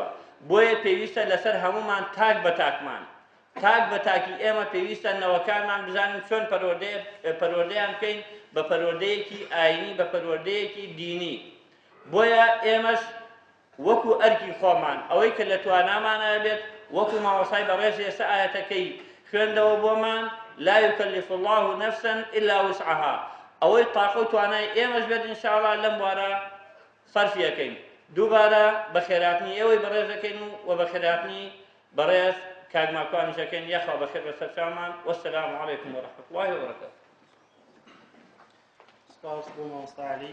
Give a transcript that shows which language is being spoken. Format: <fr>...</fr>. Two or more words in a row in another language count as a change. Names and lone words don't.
<ckb>بۆیە پێویستە لەسەر هەمومان تاک بە تاکمان، تاک بە تاکی ئێمە پێویستە نەوەکانمان بزانین چۆن پەروەردەیان بکەین بە پەروەردەیەکی ئاینی، بە پەروەردەیەکی دینی. بۆیە ئێمەش وەکو ئەرکی خۆمان ئەوەی کە لە توانامانە بێت وەکو مامۆستای بەڕێز ئێستا ئاەتەکەی خوێندەوە بۆمان</ckb> <ar>لا يكلف الله نفسا إلا وسعها،</ar> <ckb>ئەوەی تاقە و توانای ئێمەش بێت ئینشاءالله لەم وارە سەرفی یەکەین. دووبارە بە خێراتنی ئێوەی بەڕێز دەکەین و بە خێراتنی بەڕێز کاک ماکوانیش دەکەین. یەخوا بەخێر بەسەر چاومان.</ckb> <ar>وەسەلام عەلەیکم وەرەحمەتوڵڵاهی وبەرەکاتوه.</ar> <ckb>سپاس بۆ مامۆستا عەلی.</ckb>